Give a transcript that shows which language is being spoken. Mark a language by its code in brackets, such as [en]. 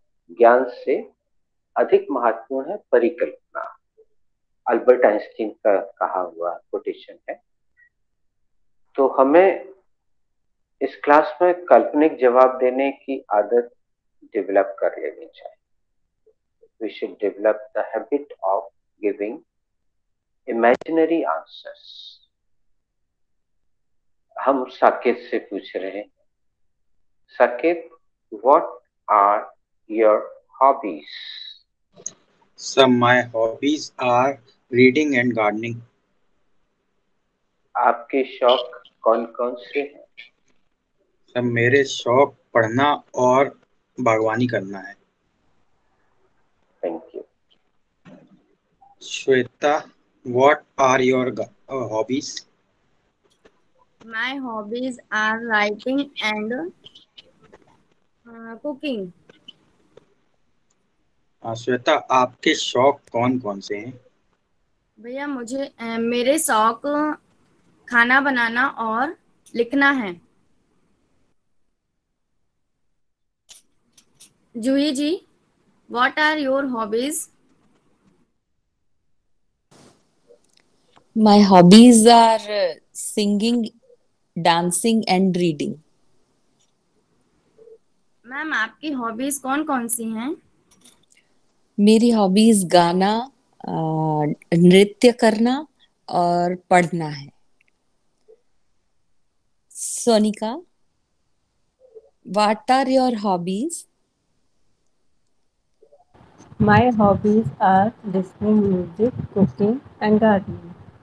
[hi] ज्ञान से अधिक महत्वपूर्ण है परिकल्पना, अल्बर्ट आइंस्टीन का कहा हुआ कोटेशन है। तो हमें इस क्लास में काल्पनिक जवाब देने की आदत डेवलप कर लेनी चाहिए। [en] We should develop the habit of giving imaginary answers. [hi] हम साकेत से पूछ रहे हैं, Saket, [en] what are your hobbies? [hi] So my hobbies are reading and gardening. आपके शौक कौन कौन से हैं? सब मेरे शौक पढ़ना और बागवानी करना है। [en] Thank you. Shweta, what are your hobbies? My hobbies are writing and cooking. [hi] Shweta, आपके शौक कौन कौन से हैं? भैया मुझे मेरे शौक खाना बनाना और लिखना है। [en] Juhi ji, what are your hobbies? My hobbies are singing dancing and reading. [hi] Ma'am आपकी हॉबीज कौन कौन सी हैं? मेरी हॉबीज गाना, नृत्य करना और पढ़ना है। [en] Sonika, what are your hobbies? My hobbies are listening music, cooking and gardening.